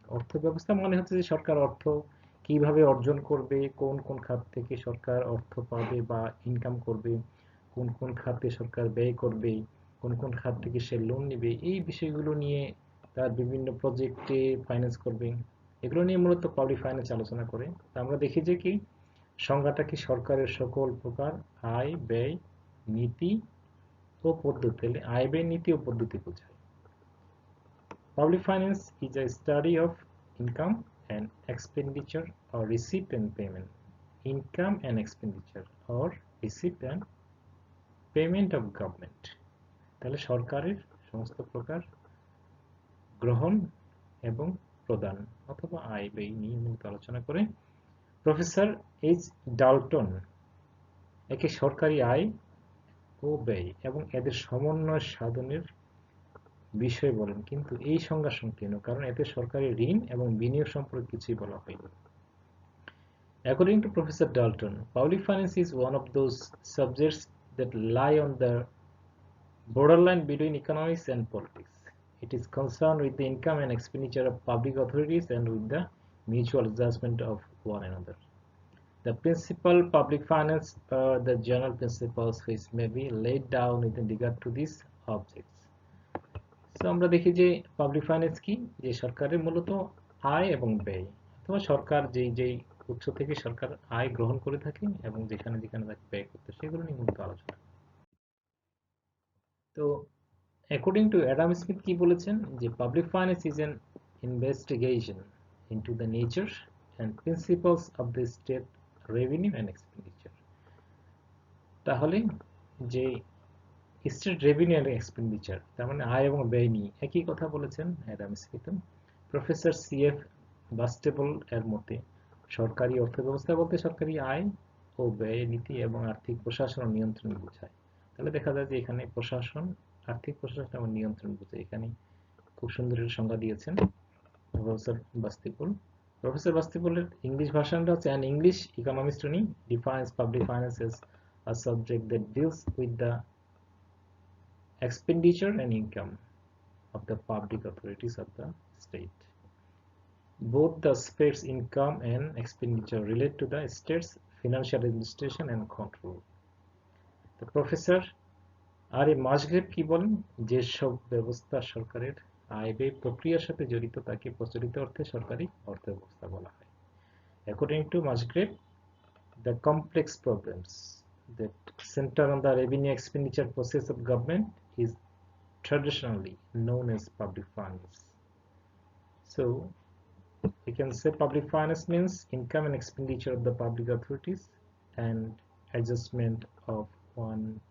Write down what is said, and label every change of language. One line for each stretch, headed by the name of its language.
Bangla: অর্থ ব্যবস্থা মানে হচ্ছে যে সরকার অর্থ কিভাবে অর্জন করবে, কোন কোন খাত থেকে সরকার অর্থ পাবে বা ইনকাম করবে, কোন কোন খাতে সরকার ব্যয় করবে, কোন কোন খাত থেকে সে লোন নেবে, এই বিষয়গুলো নিয়ে তার বিভিন্ন প্রজেক্টে ফাইন্যান্স করবে, এগুলো নিয়ে মূলত পাবলিক ফাইন্যান্স আলোচনা করে। তা আমরা দেখি যে কি সংজ্ঞাটা কি, সরকারের সকল প্রকার আয় ব্যয় নীতি ও পদ্ধতি, আয় ব্যয় নীতি ও পদ্ধতি বোঝায়।
English: Public finance is a study of income and expenditure or receipt and payment. Income and expenditure or receipt and payment of government.
Bangla: তাহলে সরকারের সমস্ত প্রকার গ্রহণ এবং প্রদান অথবা আয় ব্যয় নিয়ে মূলত আলোচনা করে প্রফেসর এইচ ডাল্টন একে সরকারি আয় ও ব্যয় এবং এদের সমন্বয় সাধনের বিষয় বলেন, কিন্তু এই সংজ্ঞা সংকীর্ণ, কারণ এতে সরকারি ঋণ এবং বিনিয়োগ সম্পর্কে কিছুই বলা হয়নি।
English: According to Professor Dalton, public finance is one of those subjects that lie on the borderline between economics and politics. It is concerned with the income and expenditure of public authorities and with the mutual adjustment of one another. The principal public finance are the general principles which may be laid down with regard to these objects.
Bangla: So আমরা দেখি যে public finance কি, যে সরকারের মূলত আয় এবং ব্যয়, অথবা সরকার যেই যেই উৎস থেকে সরকার আয় গ্রহণ করে থাকে এবং যেখানে যেখানে তাকে ব্যয় করতে, সেগুলো নিয়ে মূলত আলোচনা। তো অ্যাকর্ডিং টু অ্যাডাম স্মিথ কি বলেছেন, যে
English: Public finance is an investigation into the nature and principles of the state revenue and expenditure.
Bangla: তাহলে যে স্টেট রেভিনিউ অ্যান্ড এক্সপেন্ডিচার, তার মানে আয় এবং ব্যয় নিয়ে একই কথা বলেছেন অ্যাডাম স্মিথ। প্রফেসর সিএফ বাস্টেবল এর মতে সরকারি অর্থব্যবস্থা বলতে সরকারি আয় ও ব্যয় নীতি এবং আর্থিক প্রশাসন ও নিয়ন্ত্রণ বোঝায়। তাহলে দেখা যায় যে এখানে প্রশাসন, আর্থিক প্রশাসন এবং নিয়ন্ত্রণ বোঝায়। এখানে খুব সুন্দর একটা সংজ্ঞা দিয়েছেন প্রফেসর বাস্তিপুল। প্রফেসর বাস্তিপুলের ইংলিশ ভার্সনটা হচ্ছে,
English: an English economist defines public finance as a subject that deals with the expenditure and income of the public authorities of the state. Both the state's income and expenditure relate to the state's financial administration and control.
Bangla: তো professor আর এ Musgrave কি বলেন, যেসব ব্যবস্থা সরকারের আয় ব্যয় প্রক্রিয়ার সাথে জড়িত তাকে প্রচলিত অর্থে সরকারি অর্থব্যবস্থা বলা হয়।
English: According to Musgrave, the complex problems that center on the revenue expenditure process of government is traditionally known as public finance. So we can say public finance means income and expenditure of the public authorities and adjustment of one